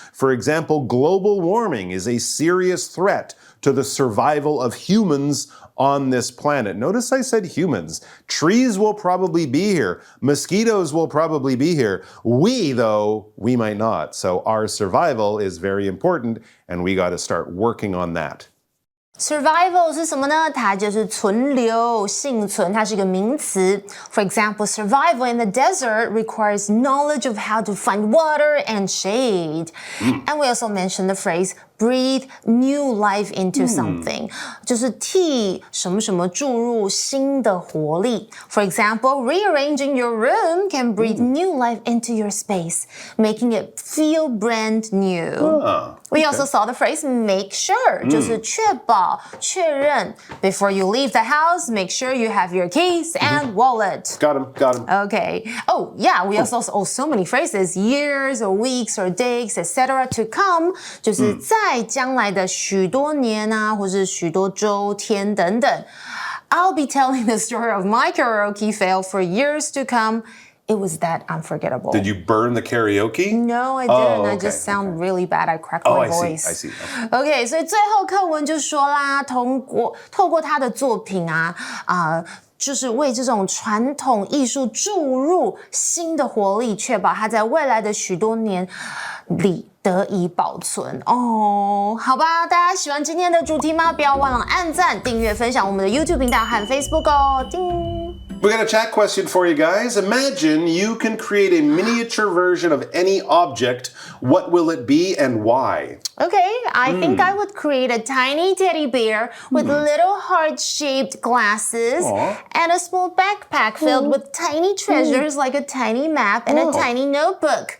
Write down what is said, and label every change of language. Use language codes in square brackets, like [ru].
[en] For example, global warming is a serious threat to the survival of humans on this planet. Notice I said humans. Trees will probably be here. Mosquitoes will probably be here. We, though, we might not. So our survival is very important, and we got to start working on that. [zh] Survival 是什么呢？它就是存留、幸存，它是一个名词。 [en] For example, survival in the desert requires knowledge of how to find water and shade. And we also mentioned the phrase breathe new life into something. [zh] 就是替什么什么注入新的活力。 [en] For example, rearranging your room can breathe new life into your space, making it feel brand new. We also saw the phrase make sure, [zh] 就是确保、确认。 [en] Before you leave the house, make sure you have your keys and wallet. Got him. Okay. Oh, yeah, we also saw so many phrases, years or weeks or days, etc. to come, [zh] 就是在将来的许多年啊，或是许多周、天等等。 [en] I'll be telling the story of my karaoke fail for years to come. It was that unforgettable. Did you burn the karaoke? No, I didn't. I just sound really bad. I cracked my voice. I see. [zh] Okay, 所以最后课文就说啦，透过他的作品啊，就是为这种传统艺术注入新的活力，确保它在未来的许多年里得以保存哦。好吧，大家喜欢今天的主题吗？不要忘了按赞、订阅、分享我们的 YouTube 频道和 Facebook 哦。叮。 [en] We got a chat question for you guys. Imagine you can create a miniature version of any object. What will it be and why? Okay, I think I would create a tiny teddy bear with little heart-shaped glasses and a small backpack filled with tiny treasures like a tiny map and a tiny notebook.